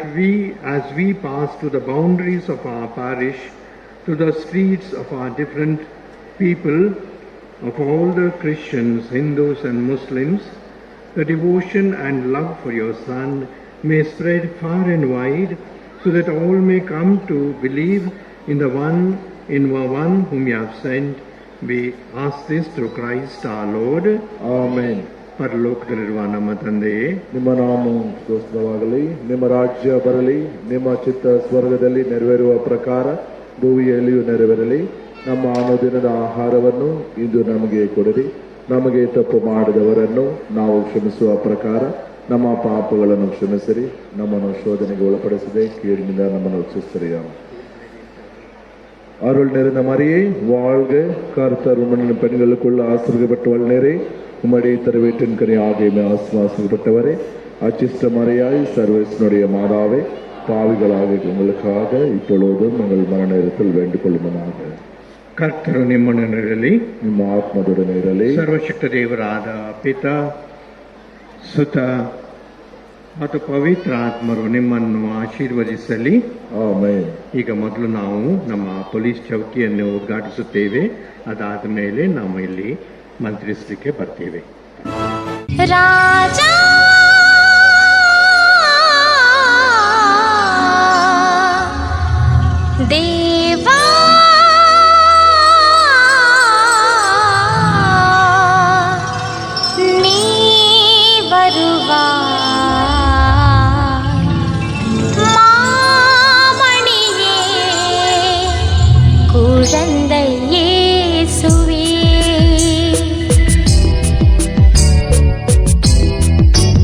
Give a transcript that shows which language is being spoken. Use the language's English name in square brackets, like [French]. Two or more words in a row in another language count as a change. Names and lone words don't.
[English] we, as we pass to the boundaries of our parish, to the streets of our different people, of all the Christians, Hindus and Muslims, the devotion and love for your Son may spread far and wide, so that all may come to believe in the one whom you have sent. We ask this through Christ our Lord. Amen. [Kannada] ಪರಲೋಕದಲ್ಲಿರುವ ನಮ್ಮ ತಂದೆಯೇ, ನಿಮ್ಮ ನಾಮವು ಸ್ತೋತ್ರವಾಗಲಿ, ನಿಮ್ಮ ರಾಜ್ಯ ಬರಲಿ, ನಿಮ್ಮ ಚಿತ್ತ ಸ್ವರ್ಗದಲ್ಲಿ ನೆರವೇರುವ ಪ್ರಕಾರ ಭೂಮಿಯಲ್ಲಿಯೂ ನೆರವೇರಲಿ. ನಮ್ಮ ಅನುದಿನದ ಆಹಾರವನ್ನು ಇಂದು ನಮಗೆ ಕೊಡಿರಿ. ನಮಗೆ ತಪ್ಪು ಮಾಡಿದವರನ್ನು ನಾವು ಕ್ಷಮಿಸುವ ಪ್ರಕಾರ ನಮ್ಮ ಪಾಪಗಳನ್ನು ಕ್ಷಮಿಸಿರಿ. ನಮ್ಮನ್ನು ಶೋಧನೆಗೆ ಒಳಪಡಿಸದೆ ಕೀಳಿನಿಂದ ನಮ್ಮನ್ನು ರಕ್ಷಿಸಿರಿ. [Tamil] அருள் நிறைந்த மரியே வாழ்க, கர்த்தர் உம்முடன் பெண்களுக்குள்ள ஆசீர்வதிக்கப்பட்டவள் நேரே, உம்முடைய திருவயிற்றின் கனி ஆகிய ஆசீர்வதிக்கப்பட்டவரே. அச்சிஷ்ட மரியாய் சர்வேசனுடைய மாதாவே, பாவிகளாக எங்களுக்காக இப்பொழுதும் எங்கள் மரண நேரத்தில் வேண்டிக் கொள்ளுமனாக. [Kannada] ಕರ್ತರು ನಿಮ್ಮೊಡನಿರಲಿ, ನಿಮ್ಮ ಆತ್ಮದೊಡನೆ ಇರಲಿ. ಸರ್ವಶಕ್ತ ದೇವರಾದ ಪಿತಾ, ಸುತ ಮತ್ತು ಪವಿತ್ರ ಆತ್ಮರು ನಿಮ್ಮನ್ನು ಆಶೀರ್ವದಿಸಲಿ. ಆಮೆನ್. ಈಗ ಮೊದಲು ನಾವು ನಮ್ಮ ಪೊಲೀಸ್ ಚೌಕಿಯನ್ನು ಉದ್ಘಾಟಿಸುತ್ತೇವೆ. ಅದಾದ ಮೇಲೆ ನಾವು ಇಲ್ಲಿ ಮಂತ್ರಿಸಲಿಕ್ಕೆ ಬರ್ತೇವೆ. ರಾಜ ದೇವಾ ನೀ ಬರುವ [Tamil] மாமணியே குழந்தை இயேசுவே